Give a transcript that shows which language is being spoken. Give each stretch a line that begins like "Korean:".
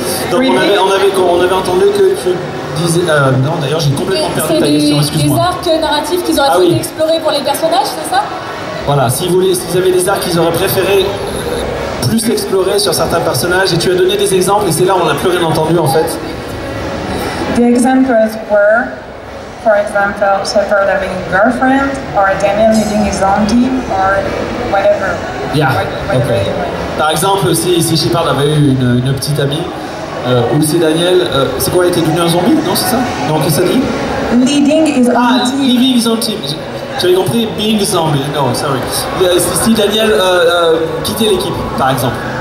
French: Donc on avait entendu que tu disais... non, d'ailleurs, j'ai complètement perdu ta question, excuse-moi. C'est des arcs narratifs qu'ils auraient souhaité explorer pour les personnages, c'est ça? Voilà, s'ils avaient des arcs qu'ils auraient préféré plus explorer sur certains personnages, et tu as donné des exemples, et c'est là où on n'a plus rien entendu, en fait.
English: The examples were, for example, Shepard having a girlfriend, or Daniel leading his own team, or whatever. Yeah, okay.
French: Par exemple, si Shepard avait eu une petite amie, ou si Daniel, c'est quoi, il était devenu un zombie? Non, c'est ça? Non, qu'est-ce que ça dit?
English: Leading his own team. Leading his own team.
French: J'avais compris
English: being zombie, no, sorry.
French: Si Daniel quittait l'équipe, par exemple.